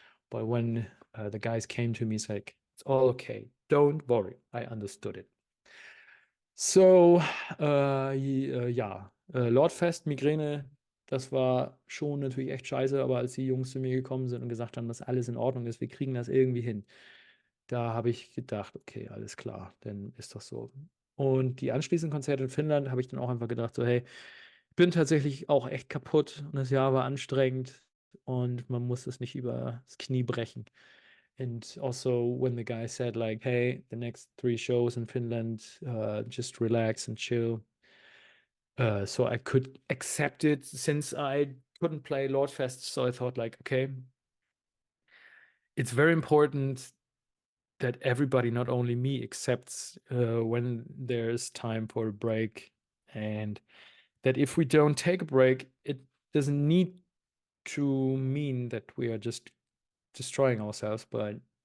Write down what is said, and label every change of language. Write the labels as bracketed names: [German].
[English] But when the guys came to me, it's like, it's all okay, don't worry, I understood it. [German] So, ja, LORDFEST, Migräne, das war schon natürlich echt scheiße, aber als die Jungs zu mir gekommen sind und gesagt haben, dass alles in Ordnung ist, wir kriegen das irgendwie hin, da habe ich gedacht, okay, alles klar, dann ist das so. Und die anschließenden Konzerte in Finnland habe ich dann auch einfach gedacht, so, hey, ich bin tatsächlich auch echt kaputt und das Jahr war anstrengend und man muss es nicht über das Knie brechen. [English] And also when the guy said like, hey, the next 3 shows in Finland, just relax and chill. So I could accept it since I couldn't play LORDFEST. So I thought like, okay, it's very important that everybody, not only me, accepts when there's time for a break, and that if we don't take a break, it doesn't need to mean that we are just destroying ourselves, but